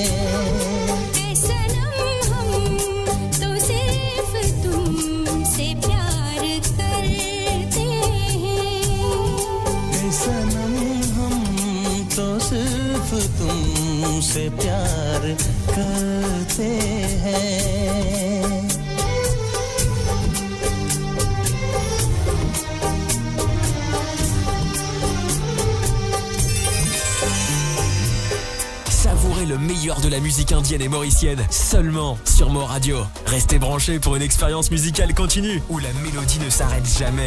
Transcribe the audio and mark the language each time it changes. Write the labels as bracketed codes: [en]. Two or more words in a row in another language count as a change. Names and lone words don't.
[hi] ऐ सनम हम तो सिर्फ तुमसे प्यार करते हैं ऐ सनम हम तो सिर्फ तुमसे प्यार करते हैं [fr] Savourez le meilleur de la musique indienne et mauricienne seulement sur Mo Radio. Restez branchés pour une expérience musicale continue où la mélodie ne s'arrête jamais.